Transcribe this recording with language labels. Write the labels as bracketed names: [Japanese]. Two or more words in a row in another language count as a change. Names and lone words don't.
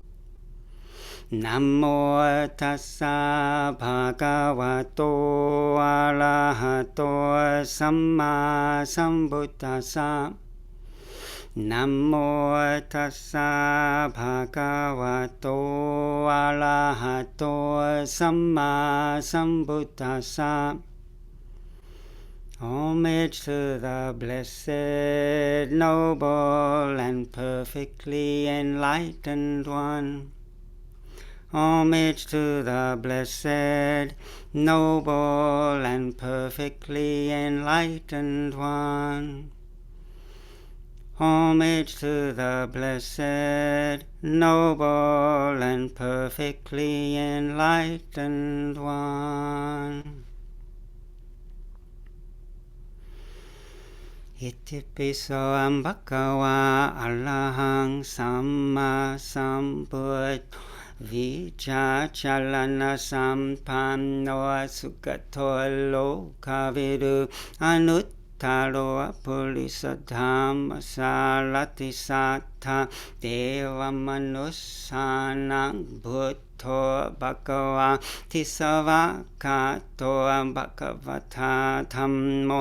[Pali] Namo tassa bhagavato arahato samma sambuddhassa. Namo tassa bhagavato arahato samma sambuddhassa. [English] Homage to the blessed, noble, and perfectly enlightened one. Homage to the blessed, noble, and perfectly enlightened one. Homage to the blessed, noble, and perfectly enlightened one. [Pali] Kittisaro bhagava arahang samma sambuddhassa. Vichachalana sampanno sugato lokavidu anuttaro pulisadhamma sarati sattha deva manusanang buddho bhagava tisavakato bhagavata dhammo